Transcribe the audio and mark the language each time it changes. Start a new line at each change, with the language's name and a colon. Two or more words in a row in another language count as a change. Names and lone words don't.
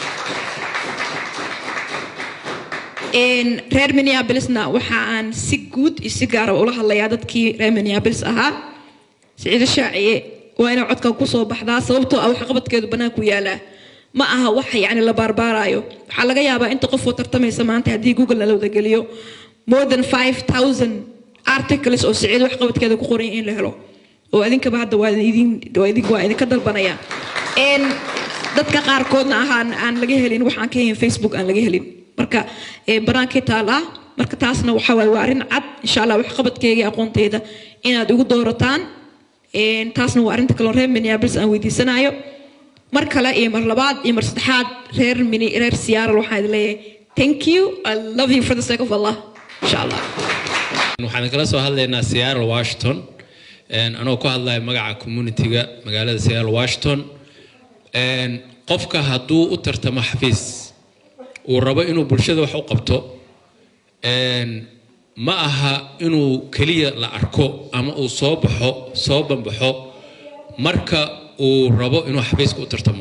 Somali: reer Minneapolisna waxa aan si guud iyo si gaar ah ula hadlayaa dadkii reer Minneapolis ahaa Saciid Shaaciye waa inuu codka ku soo baxdaa sababtoo ah wax qabadkeedu banaanku yaala ma aha wax yaani la barbaarayo waxa laga yaabaa inta qof oo tartamaysa maanta hadii Google la wada geliyo
English: more than 5000 articles
Somali: oo Saciid wax qabadkeedu ku qoran in la helo oo adinka hadda waa idin ka dalbanaya dadka qaar koodna aan laga helin waxaan ka helin Facebook aan laga helin marka baraanka taala marka taasna waxa way waarin cad
Arabic: insha Allah
Somali: wax qabadkeega aqoontayda inaad ugu doorataan taasna waa arinta kale reer Minneapolis aan weydiisanayo mar kale iyo mar labaad iyo mar saddexaad reer Seattle waxaan leeyahay
English: thank you I love you for the sake of Allah
Arabic: insha Allah
Somali: waxaan kala soo hadlaynaa Seattle Washington anoo ku hadlayo magaca community-ga magaalada Seattle Washington qofka haduu u tartamo xafiis uu rabo inuu bulshada wax u qabto ma aha inuu kaliya la arko ama uu soo banbaxo marka uu rabo inuu xafiiska u tartamo